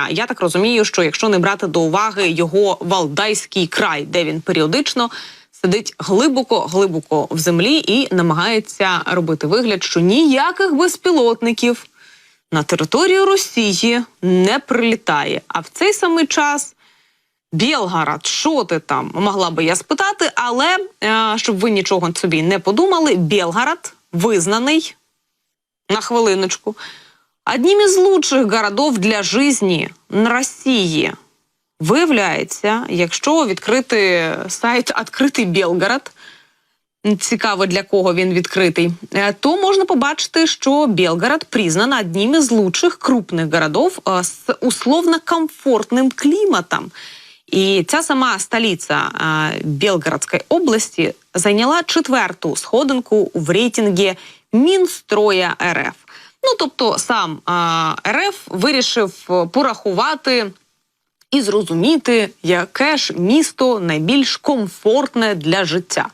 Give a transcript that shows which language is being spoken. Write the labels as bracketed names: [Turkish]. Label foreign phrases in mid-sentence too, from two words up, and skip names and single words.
[Ukrainian] Я так розумію, що якщо не брати до уваги його Валдайський край, де він періодично сидить глибоко в землі і намагається робити вигляд, що ніяких безпілотників на територію Росії не прилітає. А в цей самий час Білгород, що ти там? Могла би я спитати, але щоб ви нічого собі не подумали, Білгород визнаний, на хвилиночку, одним із [Russian] лучших городов для жизни [Ukrainian] на Росії. Виявляється, якщо відкрити сайт «Откритий Білгород», цікаво, для кого він відкритий, то можна побачити, що [Russian] Белгород признан одним из лучших крупных городов с условно-комфортным климатом. [Ukrainian] І ця сама столиця Белгородської області зайняла 4-ту сходинку в рейтингі Мінстроя РФ. Ну, тобто сам РФ вирішив порахувати і зрозуміти, яке ж місто найбільш комфортне для життя.